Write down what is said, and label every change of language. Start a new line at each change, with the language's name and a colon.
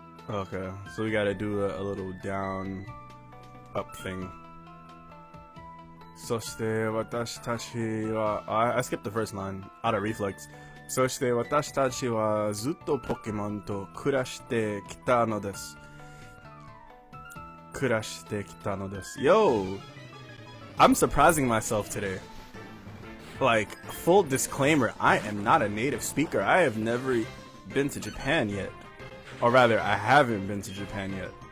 English: Okay, so we gotta do a little down, up thing.
Japanese: そして私たちは
English: I skipped the first line out of reflex.
Japanese: そして私たちはずっとポケモンと暮らしてきたのです。暮らしてきたのです。
English: Yo, I'm surprising myself today. Like, full disclaimer, I am not a native speaker. I have never been to Japan yet. Or rather, I haven't been to Japan yet.